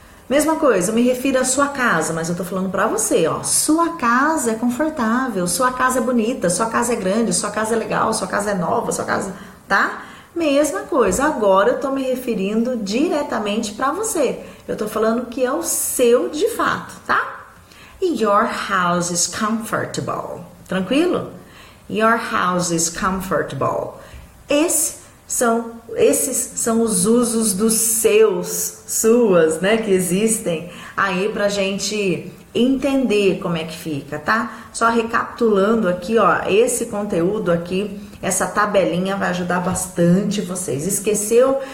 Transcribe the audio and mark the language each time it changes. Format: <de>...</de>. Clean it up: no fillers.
<pt>Mesma coisa, eu me refiro à sua casa, mas eu tô falando pra você, ó. Sua casa é confortável, sua casa é bonita, sua casa é grande, sua casa é legal, sua casa é nova, sua casa, tá? Mesma coisa, agora eu tô me referindo diretamente pra você. Eu tô falando que é o seu de fato, tá?</pt> <en>Your house is comfortable.</en> <pt>Tranquilo?</pt> <en>Your house is comfortable.</en> <pt>Esses são os usos dos seus, suas, né, que existem aí pra gente entender como é que fica, tá? Só recapitulando aqui, ó, esse conteúdo aqui, essa tabelinha vai ajudar bastante vocês. Esqueceu?</pt>